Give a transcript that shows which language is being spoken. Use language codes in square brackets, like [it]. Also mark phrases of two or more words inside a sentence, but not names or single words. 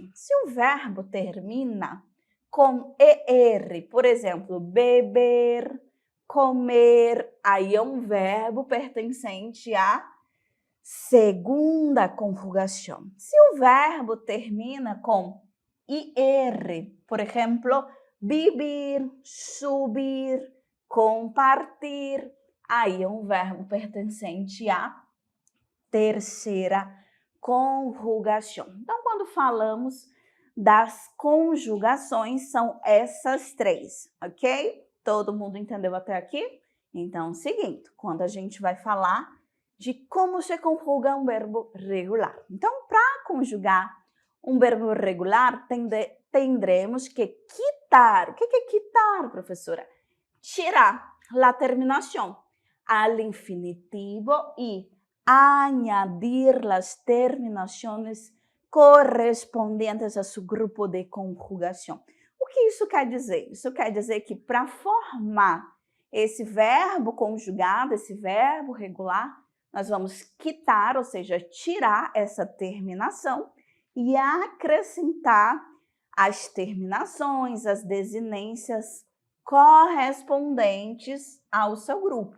[pt] Se o verbo termina com ER, por exemplo, beber, comer, aí é um verbo pertencente à segunda conjugação. Se o verbo termina com IR, por exemplo, [es] vivir, subir, compartir, [pt] aí é um verbo pertencente à terceira conjugação. Então, quando falamos das conjugações, são essas 3, ok? Todo mundo entendeu até aqui? Então, seguinte, quando a gente vai falar de como se conjuga um verbo regular. Então, para conjugar um verbo regular, [es] tendremos que quitar. [pt] O que é quitar, professora? Tirar a terminação [es] al infinitivo [pt] e [es] añadir las terminaciones [pt] correspondentes a seu grupo de conjugação. O que isso quer dizer? Isso quer dizer que para formar esse verbo conjugado, esse verbo regular, nós vamos quitar, ou seja, tirar essa terminação e acrescentar as terminações, as desinências correspondentes ao seu grupo.